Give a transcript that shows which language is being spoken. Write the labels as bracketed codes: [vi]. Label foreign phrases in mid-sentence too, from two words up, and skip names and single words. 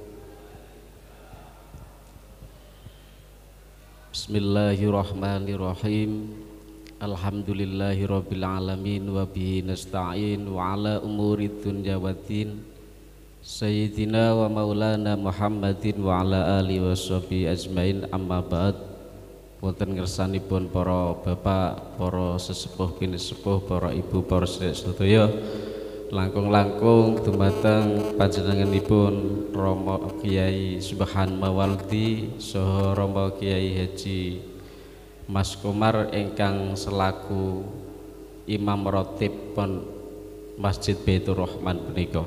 [ar] بسم الله الرحمن الرحيم. الحمد لله رب العالمين وبه نستعين وعلى أمور الدنيا والدين. سيدنا ومولانا محمد وعلى آله وصحبه أجمعين، أما بعد. [jv] Wonten ngersanipun para bapak, para sesepuh bini sepuh, para ibu, para sedaya langkung-langkung dumateng panjenenganipun Rama Kyai Subhan Mawaldi saha Rama Kyai Haji Mas Komar ingkang selaku Imam Ratib pun Masjid Baitur Rahman punika.